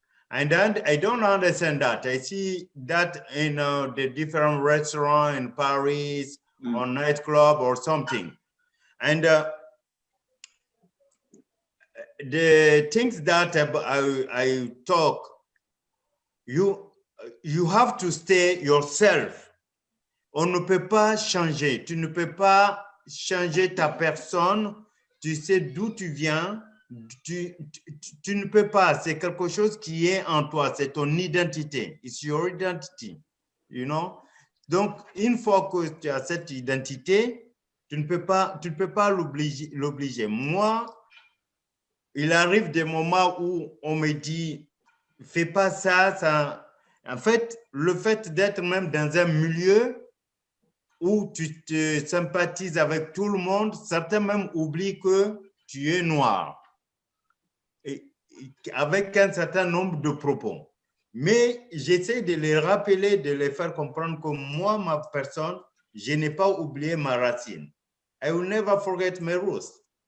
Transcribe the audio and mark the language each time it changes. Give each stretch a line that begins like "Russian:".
English: And then I don't understand that. I see that in the different restaurants in Paris, or nightclub or something. And the things that I talk, you have to stay yourself.
French: On ne peut pas changer. Tu ne peux pas changer ta personne. Tu sais d'où tu viens. Tu ne peux pas. C'est quelque chose qui est en toi. C'est ton identité.
English: It's your identity. You know?
French: Donc, une fois que tu as cette identité, tu ne peux pas l'obliger. Moi, il arrive des moments où on me dit, fais pas ça, ça. En fait, le fait d'être même dans un milieu où tu te sympathises avec tout le monde, certains même oublient que tu es noir, et avec un certain nombre de propos. Mais j'essaie de les rappeler, de les faire comprendre que moi, ma personne, je n'ai pas oublié ma racine.
English: I will never forget my roots.